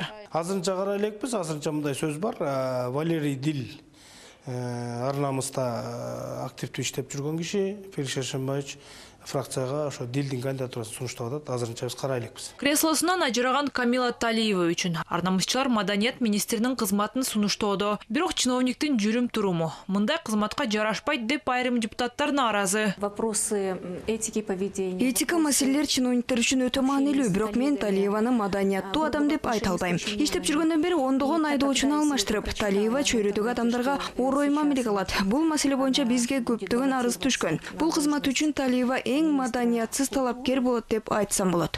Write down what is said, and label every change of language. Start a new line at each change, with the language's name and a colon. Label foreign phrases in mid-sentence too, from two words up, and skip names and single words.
Kyrgyz: Азырынча карай элекпиз, азырынча мындай сөз бар. Валерий Дил Ар Намыста активдүү иштеп жүргөн киши, Феликс Шершенбаевич фракцияга ошо Дилдин кандидатурасын сунуштап атат. Азырынча биз карай элекпиз. Креслосунан ажыраган Камила Талиева үчүн Ар Намысчылар маданият министринин кызматын сунуштоодо. Бирок чиновниктин жүрүм туруму мындай кызматка жарашпайт деп айрым депутаттар нааразы.
Russian: Вопросы этики поведения.
Kyrgyz: Этика маселелер чиновниктер үчүн өтө маанилүү, бирок мен Талиеваны маданияттуу адам деп айта албайм. Иштеп жүргөндөн бери ондогон айдоочуну алмаштырып, Талиева чөйрөдөгү адамдарга орой мамиле кылат. Бул маселе боюнча бизге көптөгөн арыз түшкөн. Бул кызмат үчүн Талиева эң маданиятсыз талапкер болот деп айтсам болот.